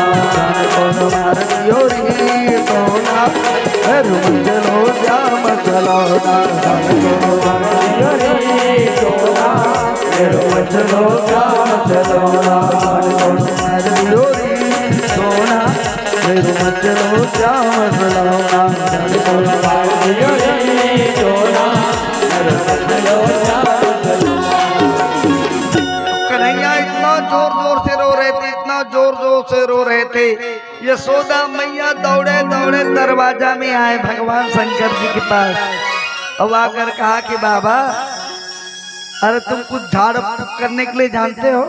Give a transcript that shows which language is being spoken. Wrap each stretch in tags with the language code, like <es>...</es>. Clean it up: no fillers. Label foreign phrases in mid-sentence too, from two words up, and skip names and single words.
<hi>मार दियो रे सोना, मचलो जा मचलोना मार दियो रे सोना, मचलो जा मचलोना मार दियो रे सोना, मचलो जा मचलोना मार दियो रे सोना। कन्हैया इतना जोर जोर से रो रहे थे, इतना जोर जोर से रो रहे थे। यशोदा मैया दौड़े दौड़े दरवाजा में आए भगवान शंकर जी के पास। अब आकर कहा कि बाबा अरे तुम कुछ झाड़ फूक करने के लिए जानते हो?</hi>